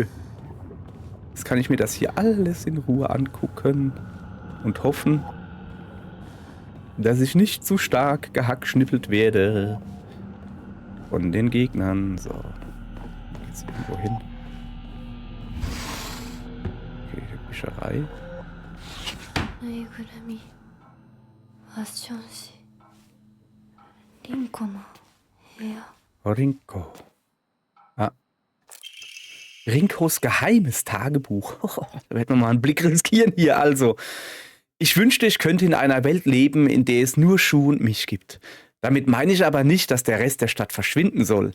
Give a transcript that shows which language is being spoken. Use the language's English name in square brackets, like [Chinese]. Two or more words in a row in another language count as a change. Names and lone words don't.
[German] Jetzt kann ich mir das hier alles in Ruhe angucken und hoffen, dass ich nicht zu stark gehackschnippelt werde von den Gegnern. So. Geht's irgendwo hin? Okay, Fischerei. [Japanese] ぬいぐるみファッション誌リンコの部屋 [German] Rinko. Ah. Rinkos geheimes Tagebuch. Da werden wir mal einen Blick riskieren hier. Also, ich wünschte, ich könnte in einer Welt leben, in der es nur Schuh und mich gibt. Damit meine ich aber nicht, dass der Rest der Stadt verschwinden soll.